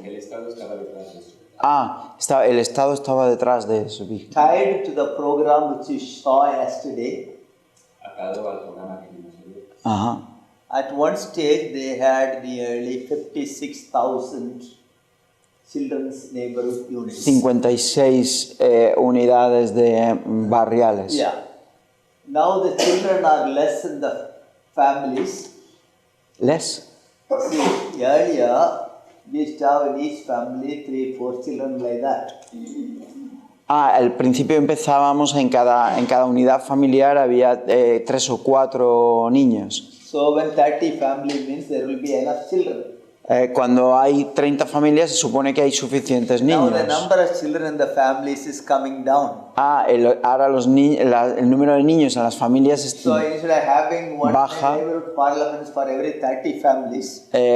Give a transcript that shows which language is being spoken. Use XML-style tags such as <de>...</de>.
<es>El Estado estaba detrás de eso. el Estado estaba detrás de eso.</es> <en>tied to the program which you saw yesterday,</en> <es>Atado al programa que vimos ayer. Ajá.</es> <en>at one stage they had nearly 56,000 children's neighborhood units.</en> <es>56 unidades de barriales. Yeah.</es> <en>Now the children are less in the families.</en> <es>¿Les?</es> <en>See, earlier we used to have in each family 3-4 children like that.</en> <es>Al principio empezábamos en cada unidad familiar había 3 o 4 niños.</es> <en>So when 30 family means there will be enough children.</en> <es>Cuando hay 30 familias se supone que hay suficientes</es> <en>Now the</en> <es>niños.</es> <en>number of children in the families is coming down.</en> <es>Ahora el número de niños en las familias</es> <en>So instead of having one</en> <es>baja.</es> <en>neighborhood parliaments for every 30 families,</en>